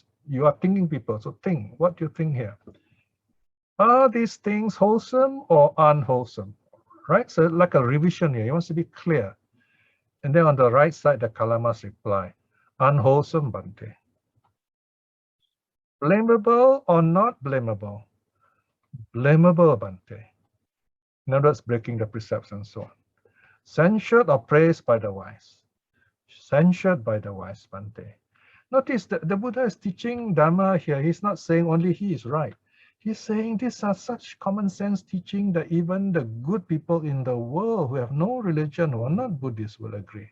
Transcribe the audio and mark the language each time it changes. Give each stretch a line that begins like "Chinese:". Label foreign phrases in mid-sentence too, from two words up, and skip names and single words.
English: You are thinking people, so think, what do you think here? Are these things wholesome or unwholesome? Right, so like a revision here, he wants to be clear. And then on the right side, the Kalamas reply, unwholesome, Bhante. Blamable or not blamable? Blamable, Bhante. In other words, breaking the precepts and so on. Censured or praised by the wise? Censured by the wise, Bhante. Notice that the Buddha is teaching Dhamma here. He's not saying only he is right. He's saying these are such common sense teaching that even the good people in the world who have no religion, who are not Buddhists, will agree.